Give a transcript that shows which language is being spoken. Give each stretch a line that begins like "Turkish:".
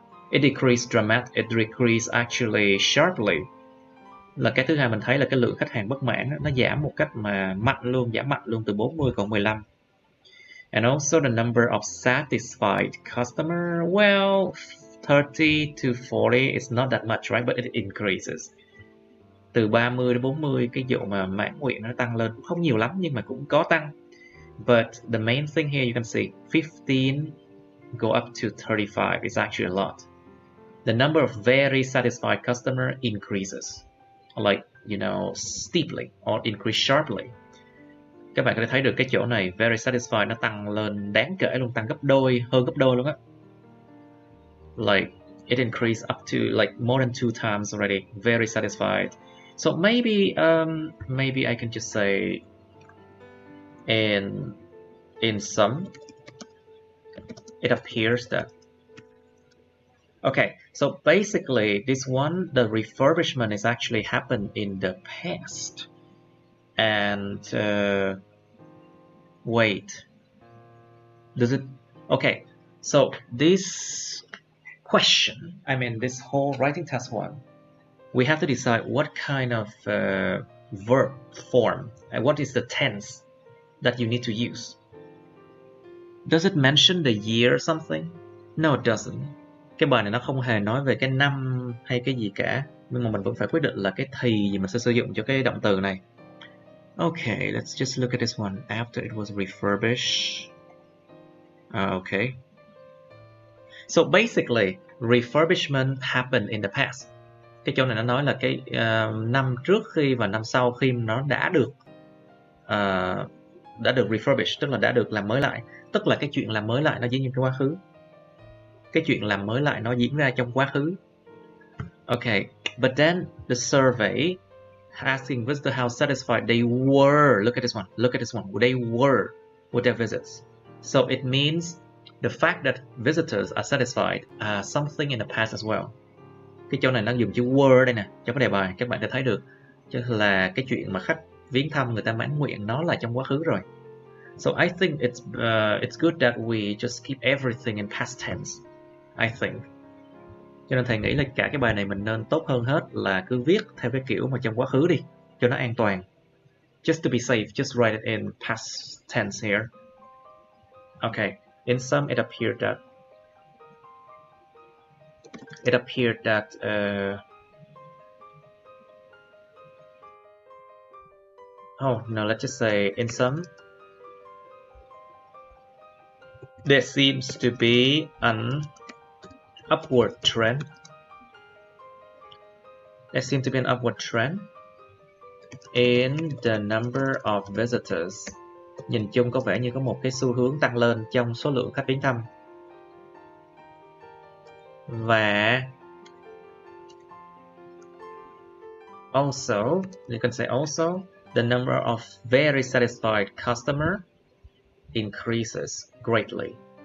English: It decreased actually sharply.
Vietnamese: Là cái thứ hai mình thấy là cái lượng khách hàng bất mãn nó giảm một cách mà giảm mạnh luôn từ 40 còn 15.
English: And also the number of satisfied customer, well, 30 to 40 is not that much, right? But it increases.
Vietnamese: Từ 30 đến 40 cái vụ mà mãn nguyện nó tăng lên không nhiều lắm nhưng mà cũng có tăng.
English: But the main thing here you can see 15 go up to 35 is actually a lot. The number of very satisfied customer increases, like, you know, steeply or increase sharply.
Vietnamese: Các bạn có thể thấy được cái chỗ này
English: very satisfied
Vietnamese: nó tăng lên đáng kể luôn, tăng hơn gấp đôi luôn á.
English: Like it increased up to like more than 2 times already. Very satisfied. So maybe I can just say in in some, it appears that. Okay, so basically this one, the refurbishment is actually happened in the past. And wait, does it? Okay, so this question, I mean this whole writing task one, we have to decide what kind of verb form and what is the tense that you need to use. Does it mention the year or something? No, it doesn't.
Vietnamese: Cái bài này nó không hề nói về cái năm hay cái gì cả, nhưng mà mình vẫn phải quyết định là cái thì gì mình sẽ sử dụng cho cái động từ này.
English: Okay, let's just look at this one. After it was refurbished. Okay. So basically, refurbishment happened in the past.
Vietnamese: Cái chỗ này nó nói là cái năm trước khi và năm sau khi nó đã được refurbished, tức là đã được làm mới lại. Tức là cái chuyện làm mới lại nó diễn ra trong quá khứ. Cái chuyện làm mới lại nó diễn ra trong quá khứ.
English: Okay, but then the survey asking visitor how satisfied they were. Look at this one. Look at this one. They were with their visits. So it means the fact that visitors are satisfied are something in the past as well.
Vietnamese: Cái chỗ này nó dùng chữ were đây nè, trong cái đề bài các bạn đã thấy được, chứ là cái chuyện mà khách viếng thăm người ta mãn nguyện nó là trong quá khứ rồi.
English: So I think it's good that we just keep everything in past tense. I think.
Vietnamese: Cho nên thầy nghĩ là cả cái bài này mình nên tốt hơn hết là cứ viết theo cái kiểu mà trong quá khứ đi, cho nó an toàn.
English: Just to be safe, just write it in past tense here. Okay, in some it appeared that oh no, let's just say in some there seems to be an upward trend. There seems to be an upward trend in the number of visitors.
Vietnamese: Nhìn chung có vẻ như có một cái xu hướng tăng lên trong số lượng khách viếng thăm.
English: Và also, you can say also, the number of very satisfied customer increases greatly.